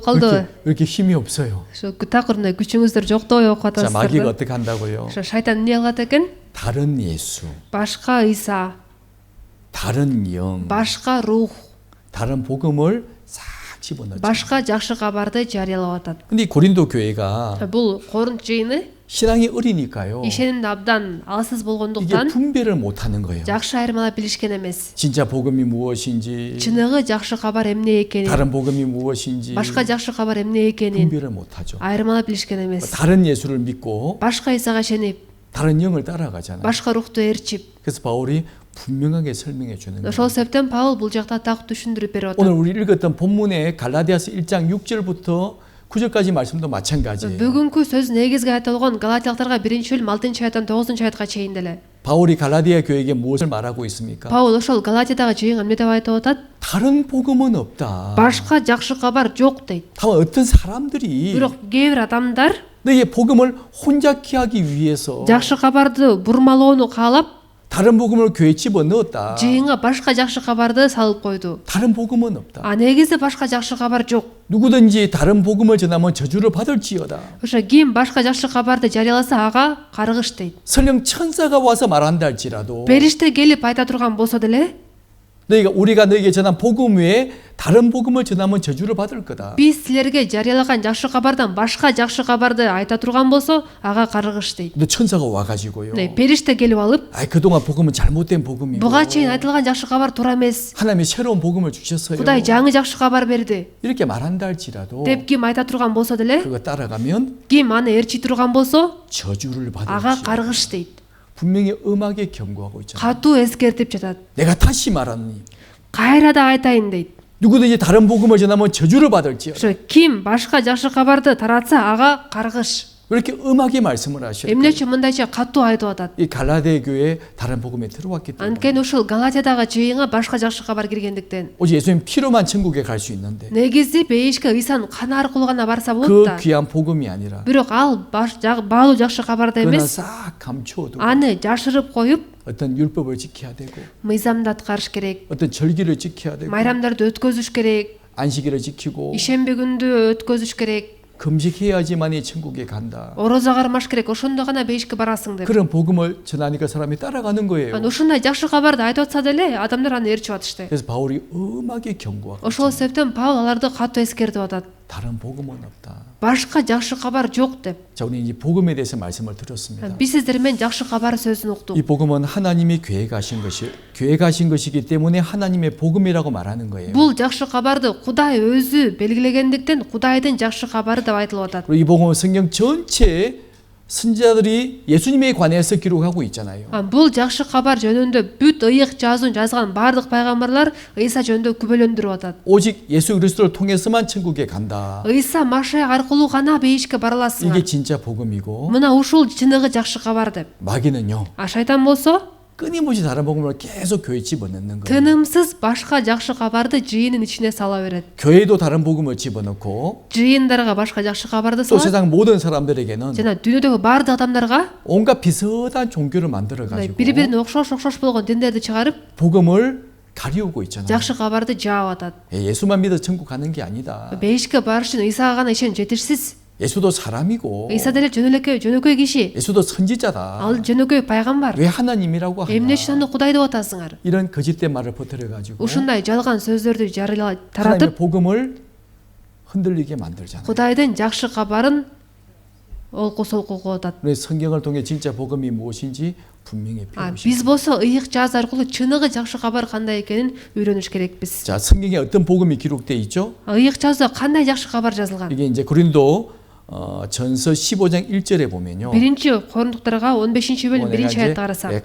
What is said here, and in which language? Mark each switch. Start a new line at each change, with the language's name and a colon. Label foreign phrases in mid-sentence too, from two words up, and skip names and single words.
Korean: 왜
Kyrgyz: калдыбы?
Korean: 왜 이렇게 힘이 없어요?
Kyrgyz: Такыр мына күчүңүздөр жоктобой окуп
Korean: 자, 마귀가
Kyrgyz: атасыздар.
Korean: 어떻게 한다고요?
Kyrgyz: Ошо шайтан эмне кылат экен?
Korean: 다른 예수,
Kyrgyz: Башка Иса,
Korean: 다른 영,
Kyrgyz: башка рух,
Korean: 다른 복음을 싹 집어넣죠.
Kyrgyz: башка жакшы кабарды жарыялап атат.
Korean: 근데 이 고린도 교회가
Kyrgyz: Бул Коринт жыйыны
Korean: 신앙이 어리니까요.
Kyrgyz: ишенимде абдан алсыз
Korean: 이게
Kyrgyz: болгондуктан
Korean: 분별을 못하는 거예요.
Kyrgyz: жакшы айырмалап билишкен эмес.
Korean: 진짜 복음이 무엇인지,
Kyrgyz: Чыныгы жакшы кабар эмне экенин,
Korean: 다른 복음이 무엇인지
Kyrgyz: башка жакшы кабар эмне экенин
Korean: 분별을 못하죠.
Kyrgyz: айырмалап билишкен эмес.
Korean: 다른 예수를 믿고
Kyrgyz: Башка Исага ишенип,
Korean: 다른 영을 따라가잖아요.
Kyrgyz: башка рухту ээрчип.
Korean: 그래서 바울이 분명하게 설명해 주는 거예요.
Kyrgyz: Ошол себептен Паул бул жакта так түшүндүрүп берип
Korean: 오늘
Kyrgyz: атат.
Korean: 우리 읽었던 본문의 갈라디아서 1장 6절부터 9절까지 말씀도 마찬가지예요.
Kyrgyz: Бүгүнкү сөз негизги айтылган Галатиялыктарга 1-бөлүм 6-аяттан 9-аятка чейин деле.
Korean: 바울이 갈라디아 교회에게 무엇을 말하고 있습니까?
Kyrgyz: Паул ошол Галатиядагы жыйынга эмне деп айтып атат?
Korean: 다른 복음은 없다.
Kyrgyz: Башка жакшы кабар жок дейт.
Korean: 다만 어떤 사람들이
Kyrgyz: Бирок кээ бир адамдар
Korean: 너의 복음을 혼잡케 하기 위해서
Kyrgyz: жакшы кабарды бурмалоону каалап,
Korean: 다른 복음을 교회에 집어넣었다.
Kyrgyz: жыйынга башка жакшы кабарды салып койду.
Korean: 다른 복음은 없다.
Kyrgyz: А негизи башка жакшы кабар жок.
Korean: 누구든지 다른 복음을 전하면 저주를 받을지어다.
Kyrgyz: Ошо ким башка жакшы кабарды жарыяласа ага каргыш дейт.
Korean: 설령 천사가 와서 말한다 할지라도
Kyrgyz: Периште келип айта турган болсо деле,
Korean: 우리가 너에게 전한 복음 외에 다른 복음을 전하면 저주를 받을 거다.
Kyrgyz: биз силерге жарыялаган жакшы кабардан башка жакшы кабарды айта турган болсо ага каргыш дейт.
Korean: 근데 천사가 와가지고요.
Kyrgyz: Периште келип алып,
Korean: 그동안 복음은 잘못된 복음이고
Kyrgyz: буга чейин айтылган жакшы кабар туура эмес.
Korean: 하나님이 새로운 복음을 주셨어요.
Kyrgyz: Кудай жаңы жакшы кабар берди
Korean: 이렇게 말한다 할지라도
Kyrgyz: деп ким айта турган болсо деле,
Korean: 그거 따라가면
Kyrgyz: ким аны ээрчи турган болсо
Korean: 저주를
Kyrgyz: ага
Korean: 받을지
Kyrgyz: каргыш дейт.
Korean: 분명히 음하게 경고하고 있잖아요.
Kyrgyz: Катуу эскертип жатат.
Korean: 내가 다시 말하니
Kyrgyz: Кайра да айтайын дейт.
Korean: 누구든지 다른 복음을 전하면 저주를 받을지어다.
Kyrgyz: Ошо ким башка жакшы кабарды таратса ага каргыш.
Korean: 왜 이렇게 음하게 말씀을 하실까요?
Kyrgyz: Эмнечи мындайча катуу айтып атат?
Korean: 이 갈라디아 교회 다른 복음에 들어왔기 때문에
Kyrgyz: Анткени ушул Галатиядагы жыйынга башка жакшы кабар киргендиктен.
Korean: 오직 예수님 피로만 천국에 갈 수 있는데
Kyrgyz: Негизи бейишке Исанын каны аркылуу гана барса болот
Korean: 그
Kyrgyz: да.
Korean: 귀한 복음이 아니라
Kyrgyz: Бирок ал баалуу жакшы кабарды
Korean: 그거는
Kyrgyz: эмес,
Korean: 싹 감춰두고
Kyrgyz: аны жашырып коюп,
Korean: 어떤 율법을 지켜야 되고
Kyrgyz: мыйзамды аткарыш керек,
Korean: 어떤 절기를 지켜야 되고
Kyrgyz: майрамдарды өткөзүш керек,
Korean: 안식일을 지키고
Kyrgyz: ишемби күндү өткөзүш керек,
Korean: 금식해야지만이 천국에 간다.
Kyrgyz: орозо кармаш керек, ошондо гана бейишке барасың деп.
Korean: 그런 복음을 전하니까 사람이 따라가는 거예요.
Kyrgyz: Аны ушундай жакшы кабарды айтып атса деле адамдар аны ээрчип атышты.
Korean: 그래서 바울이 음하게 경고하고
Kyrgyz: Ошол себептен Паул аларды катуу эскертип атат.
Korean: 다른 복음은 없다.
Kyrgyz: Башка жакшы кабар жок деп.
Korean: 자, 우리 이 복음에 대해서 말씀을 드렸습니다.
Kyrgyz: Биз сиздер менен жакшы кабар сөзүн уктук.
Korean: 이 복음은 하나님이 교회 가신 것이기 때문에 하나님의 복음이라고 말하는 거예요.
Kyrgyz: Бул жакшы кабарды Кудай өзү белгилегендиктен Кудайдын жакшы кабары деп айтылып атат.
Korean: 그리고 이 복음은 성경 전체에 선지자들이 예수님에 관해서 기록하고 있잖아요.
Kyrgyz: Бул жакшы кабар жөнүндө бүт ыйык жазуун жазган бардык пайгамбарлар Ыйса жөнүндө күбөлөндүрүп атат.
Korean: 오직 예수 그리스도를 통해서만 천국에 간다.
Kyrgyz: Ыйса Машая аркылуу гана бейишке бара
Korean: 이게
Kyrgyz: аласыңар.
Korean: 진짜 복음이고
Kyrgyz: Мына ушул чыныгы жакшы кабар деп.
Korean: 마귀는요.
Kyrgyz: А шайтан болсо
Korean: 끊임없이 다른 복음을 계속 교회에 집어넣는 거예요.
Kyrgyz: тынымсыз башка жакшы кабарды жыйынын ичине сала берет.
Korean: 교회도 다른 복음을 집어넣고
Kyrgyz: жыйындарга башка жакшы кабарды
Korean: 또
Kyrgyz: салат.
Korean: 세상 모든 사람들에게는
Kyrgyz: жана дүйнөдөгү бардык адамдарга
Korean: 온갖 비슷한 종교를 만들어 가지고
Kyrgyz: бири бирине окшош болгон диндерди чыгарып
Korean: 복음을 가리우고 있잖아요.
Kyrgyz: жакшы кабарды жаап атат.
Korean: 예수만 믿어 천국 가는 게 아니다.
Kyrgyz: Бейишке барыш үчүн Исага гана ишен жетишсиз.
Korean: 예수도 사람이고
Kyrgyz: Ыйса деле жөнөкөй киши.
Korean: 예수도 선지자다.
Kyrgyz: Ал жөнөкөй пайгамбар.
Korean: 왜 하나님이라고
Kyrgyz: Эмне
Korean: 하나?
Kyrgyz: үчүн аны Кудай деп атасыңар?
Korean: 이런 거짓된 말을 퍼뜨려 가지고
Kyrgyz: Ушундай жалган сөздөрдү
Korean: 하나님의
Kyrgyz: таратып,
Korean: 복음을 흔들리게 만들잖아요.
Kyrgyz: Кудайдын жакшы кабарын олку солку кылып атат.
Korean: 우리 성경을 통해 진짜 복음이 무엇인지 분명히 배우시고.
Kyrgyz: Биз болсо ыйык жаз аркылуу чыныгы жакшы кабар кандай экенин үйрөнүш керекпиз.
Korean: 자, 성경에 어떤 복음이 기록돼 있죠?
Kyrgyz: ыйык жазда кандай жакшы кабар жазылган?
Korean: 이게 이제 고린도 전서 15장 1절에 보면요.
Kyrgyz: Биринчи Корундуктарга 15-бөлүм 1-аятты карасак.